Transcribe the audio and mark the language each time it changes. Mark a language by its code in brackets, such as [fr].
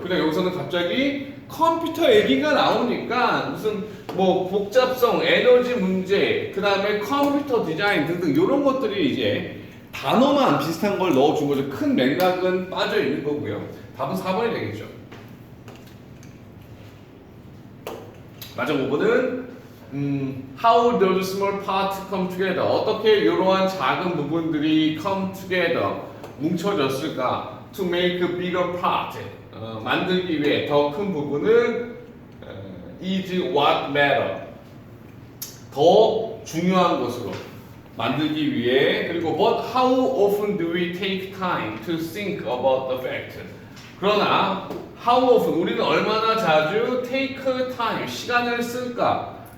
[ko] 그냥 여기서는 갑자기 컴퓨터 얘기가 나오니까 무슨 뭐 복잡성, 에너지 문제, 그 다음에 컴퓨터 디자인 등등 이런 것들이 이제 단어만 비슷한 걸 넣어준 거죠. 큰 맥락은 빠져 있는 거고요. 답은 4번이 되겠죠. 마지막 5번은 [en] How does small parts come together? [ko] 어떻게 이러한 작은 부분들이 [en] come together [ko] 뭉쳐졌을까? [en] To make a bigger part [ko] 만들기 위해 더 큰 부분은 [en] is what matter [ko] 더 중요한 것으로 만들기 위해 그리고 [en] but how often do we take time to think about the fact? [ko] 그러나 [en] how often [ko] 우리는 얼마나 자주 [en] take time [ko] 시간을 쓸까?